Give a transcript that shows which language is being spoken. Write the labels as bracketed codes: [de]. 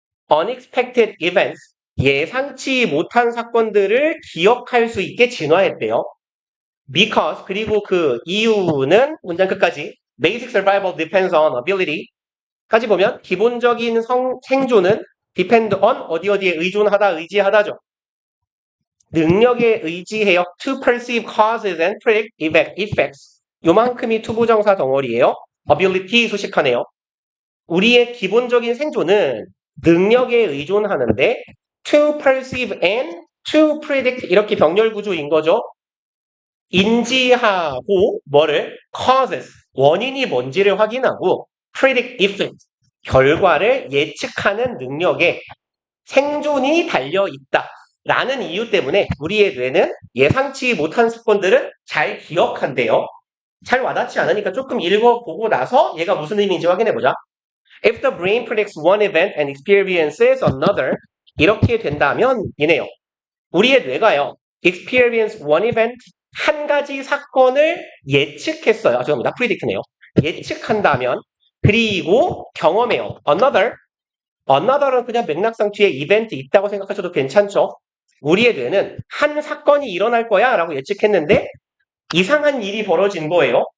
[en] unexpected events, [ko] 예상치 못한 사건들을 기억할 수 있게 진화했대요. because, 그리고 그 이유는 문장 끝까지 [en] basic survival depends on ability [ko] 까지 보면 기본적인 생존은 depend on 어디에 의존하다, 의지하다죠. 능력에 의지해요. [en] to perceive causes and predict effects. [ko] 요만큼이 투부정사 덩어리예요. ability 수식하네요. 우리의 기본적인 생존은 능력에 의존하는데 [en] to perceive and to predict [ko] 이렇게 병렬 구조인 거죠. 인지하고 뭐를 causes 원인이 뭔지를 확인하고 [en] predict effect [ko] 결과를 예측하는 능력에 생존이 달려있다 라는 이유 때문에 우리의 뇌는 예상치 못한 사건들은 잘 기억한대요. 잘 와닿지 않으니까 조금 읽어보고 나서 얘가 무슨 의미인지 확인해보자. [en] If the brain predicts one event and experiences another [ko] 이렇게 된다면 이네요. 우리의 뇌가요. [en] experience one event [ko] 한 가지 사건을 예측했어요. 죄송합니다. predict네요. 예측한다면 그리고 경험해요. another은 그냥 맥락상 뒤에 이벤트 있다고 생각하셔도 괜찮죠. 우리의 뇌는 한 사건이 일어날 거야 라고 예측했는데 이상한 일이 벌어진 거예요.